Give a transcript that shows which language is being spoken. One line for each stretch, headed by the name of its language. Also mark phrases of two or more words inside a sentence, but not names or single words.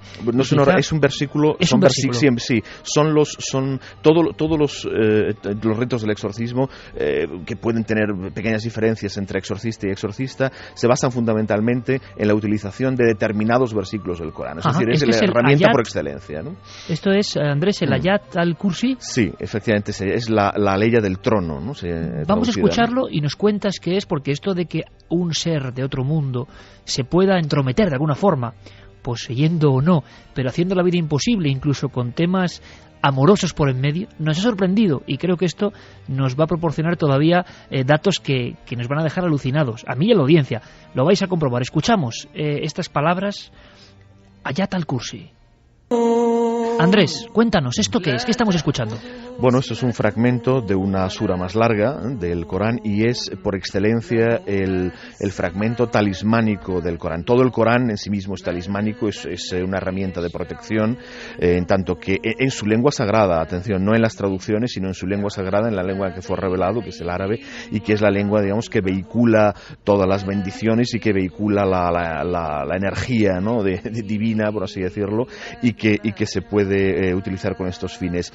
Spanish: No es, es un versículo, sí, son todos los ritos del exorcismo que pueden tener pequeñas diferencias entre exorcista y exorcista, se basan fundamentalmente en la utilización de determinados versículos del Corán. Es decir, es la herramienta por excelencia, ¿no? Esto es, Andrés, el Ayat al-Kursi. Sí, efectivamente, es la ley del trono, ¿no? Vamos a escucharlo y nos cuentas qué es, porque esto de que un ser de otro mundo se pueda entrometer de alguna forma, poseyendo o no, pero haciendo la vida imposible, incluso con temas amorosos por en medio, nos ha sorprendido, y creo que esto nos va a proporcionar todavía datos que nos van a dejar alucinados. A mí y a la audiencia lo vais a comprobar. Escuchamos estas palabras, Ayat al-Kursi. Andrés, cuéntanos, ¿esto qué es? ¿Qué estamos escuchando? Bueno, esto es un fragmento de una sura más larga del Corán y es, por excelencia, el fragmento talismánico del Corán. Todo el Corán en sí mismo es talismánico, es una herramienta de protección, en tanto que en su lengua sagrada, atención, no en las traducciones, sino en su lengua sagrada, en la lengua que fue revelado, que es el árabe, y que es la lengua, digamos, que vehicula todas las bendiciones y que vehicula la energía, ¿no?, divina, por así decirlo, y que se puede utilizar con estos fines.